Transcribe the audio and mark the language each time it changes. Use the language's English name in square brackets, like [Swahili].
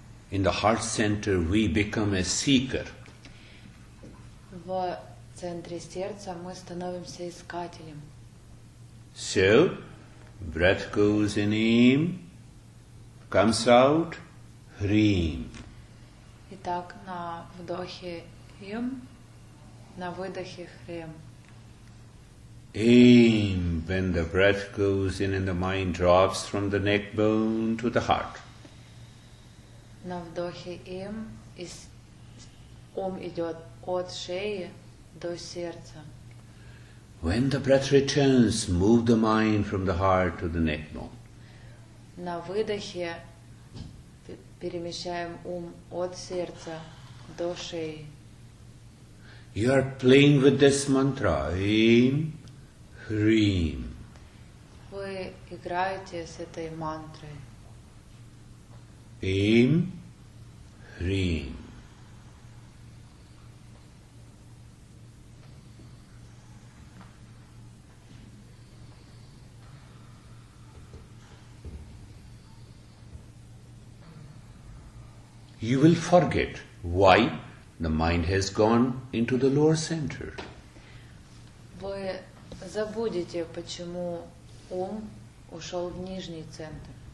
[English] In the heart center, we become a seeker. [Russian] В центре сердца мы становимся искателем. [English] So, breath goes in aim, comes out, Hrim. [Russian] Итак, на вдохе Им, на выдохе Хрим. [English] Aim when the breath goes in and the mind drops from the neck bone to the heart. [Russian] На вдохе Им ум идет от шеи до сердца. [English] When the breath returns, move the mind from the heart to the neck bone. [Russian] На выдохе перемещаем ум от сердца до шеи. [English] You are playing with this mantra. Aim, Hreem. [Russian] Вы играете с этой мантрой. [English] Aim, Hreem. You will forget why the mind has gone into the lower center. [Russian] Вы забудете, почему ум ушел в нижний центр.